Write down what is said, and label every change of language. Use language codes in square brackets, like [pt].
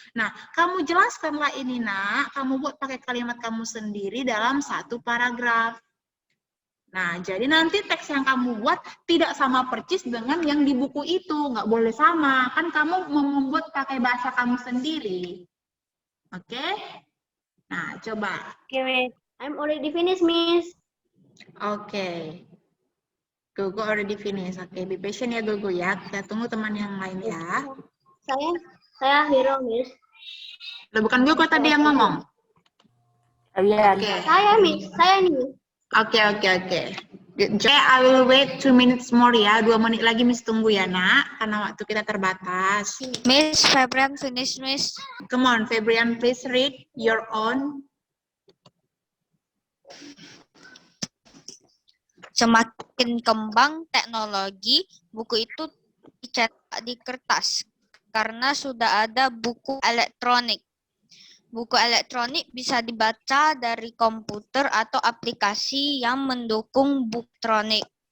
[id] Nah, kamu jelaskanlah ini, Nak. Kamu buat pakai kalimat kamu sendiri dalam satu paragraf. Nah, jadi nanti teks yang kamu buat tidak sama persis dengan yang di buku itu. Nggak boleh sama. Kan kamu membuat pakai bahasa kamu sendiri. Oke? Nah, coba. [en] Okay, Miss. I'm already finished, Miss. Oke. Gogo already finish. Oke, be patient ya Gogo ya. [id] Kita tunggu teman yang lain ya. Saya Hero, Miss. Loh, bukan Gogo tadi yang ngomong. Oke. Saya, Miss. Saya nih, Miss. [en] Oke. Good job. I will wait 2 minutes more ya. [id] 2 menit lagi Miss tunggu ya, Nak. Karena waktu kita terbatas. [en] Miss Febrian finish, Miss. Come on, Febrian, please read your own. [id] Semakin kembang teknologi, buku itu dicetak di kertas karena sudah ada buku elektronik. Buku elektronik bisa dibaca dari komputer atau aplikasi yang mendukung buku elektronik.